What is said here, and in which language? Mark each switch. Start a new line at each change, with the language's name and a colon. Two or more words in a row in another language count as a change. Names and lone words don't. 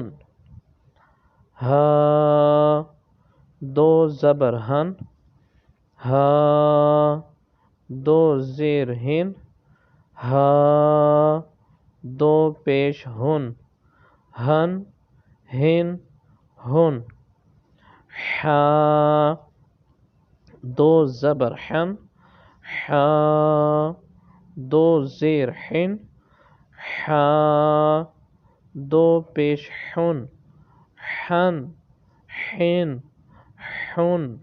Urdu: ہا دو زبر ہن ہا دو زیر ہن ہا دو پیش ہن ہن ہن ہن. حا دو زبر حن حا دو زیر حن حا دو پیش حن حن حن حن.